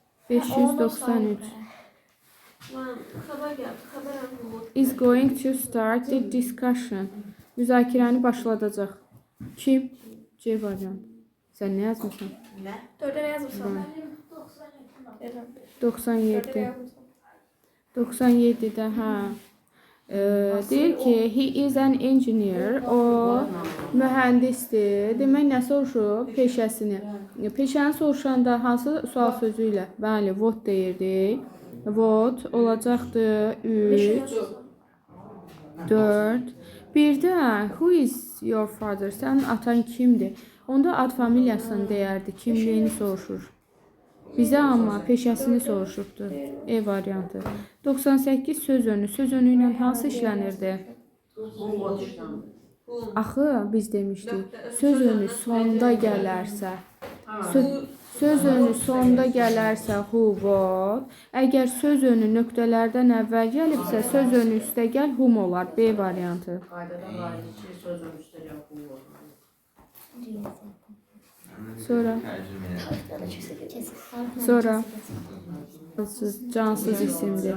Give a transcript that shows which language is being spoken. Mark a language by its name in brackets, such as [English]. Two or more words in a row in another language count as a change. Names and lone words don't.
[Azerbaijani] 593 Xəbər gəldi. Xəbərəm bu. [English] is going to start the discussion. [Azerbaijani] Müzakirəni başladacaq. Kim? C variantı. Sən nə yazmışsan? Nə? 4-ə nə yazırsan? 97. 97-də, hə. Deyir ki, [English] he is an engineer, [Azerbaijani] o mühəndisdir. Demək, nə soruşub? Peşəsini. Peşəni soruşanda hansı sual sözü ilə? Bəli, what deyirdik. What olacaqdı 3, 4. Bir də, [English] who is your father? [Azerbaijani] Sənin atan kimdir? Onda ad familiyasını deyərdi, kimliyini soruşur. Bizə amma peşəsini soruşubdur. E variantı. 98 söz önü. Söz önü ilə hansı işlənirdi? Axı biz demişdik. Söz önü sonda gələrsə. Söz önü sonda gələrsə [English] who, what. [Azerbaijani] Əgər söz önü nöqtələrdən əvvəl gəlibsə, söz önü üstə gəl whom olar. B variantı. Qaydada var ki, söz önü üstə gəl who olur. Sonra cansız isimdir.